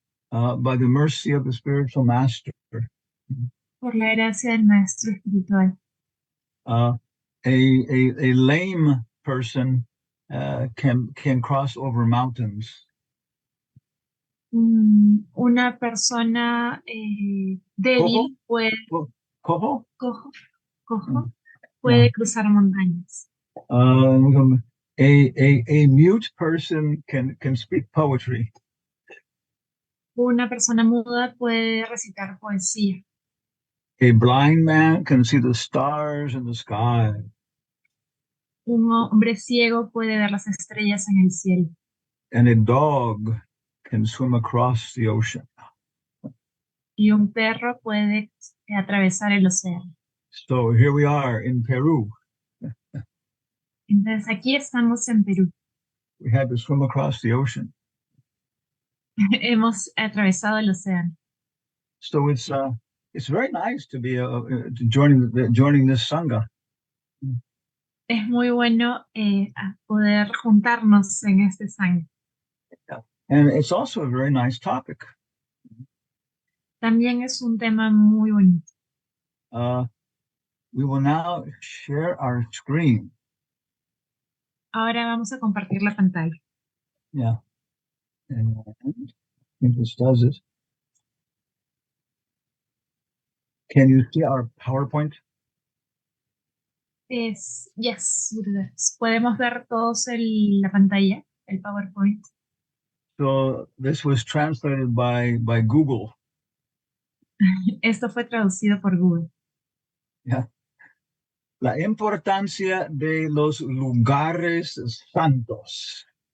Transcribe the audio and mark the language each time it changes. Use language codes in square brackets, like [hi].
[en] By the mercy of the spiritual master, [es] Por la gracia del maestro espiritual. [en] a lame person can cross over mountains. [es] Una persona débil puede, Cojo? cojo, puede cruzar montañas. [en] A mute person can speak poetry. [es] Una persona muda puede recitar poesía. [en] A blind man can see the stars in the sky. [es] Un hombre ciego puede ver las estrellas en el cielo. [en] And a dog can swim across the ocean. [es] Y un perro puede atravesar el océano. [en] So here we are in Peru. [es] Entonces aquí estamos en Perú. [en] We had to swim across the ocean. [es] Hemos atravesado el océano. [en] So it's very nice to be joining this sangha. [es] Es muy bueno poder juntarnos en este sangha. [en] And it's also a very nice topic. [es] También es un tema muy bonito. [en] We will now share our screen. [es] Ahora vamos a compartir la pantalla. [en] Yeah. And I think this does it. Can you see our PowerPoint? Yes, [es] Gurudev. Podemos ver todos la pantalla, el PowerPoint. [en] So this was translated by Google. [es] Esto fue traducido por Google. [en] Yeah. [es] La importancia de los lugares santos.